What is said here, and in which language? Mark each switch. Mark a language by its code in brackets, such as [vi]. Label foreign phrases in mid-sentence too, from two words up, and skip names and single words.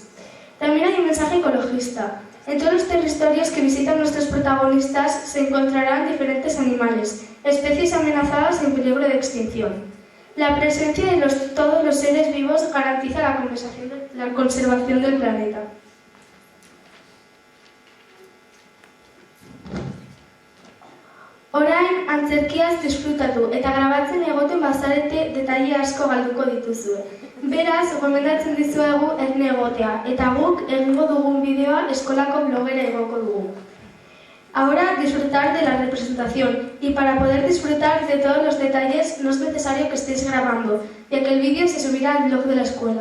[es] También hay un mensaje ecologista. En todos los territorios que visitan nuestros protagonistas se encontrarán diferentes animales, especies amenazadas en peligro de extinción. La presencia de todos los seres vivos garantiza la conservación del planeta. [eu] Orain, antzerkiaz disfrutatu eta grabatzen egoten bazarete detaile asko galduko dituzue. Beraz, gomendatzen dizuegu erne egotea, eta guk egingo dugun bideoa eskolako blogera igoko dugu. [es] Ahora, disfrutar de la representación, y para poder disfrutar de todos los detalles no es necesario que estéis grabando, ya que el vídeo se subirá al blog de la escuela.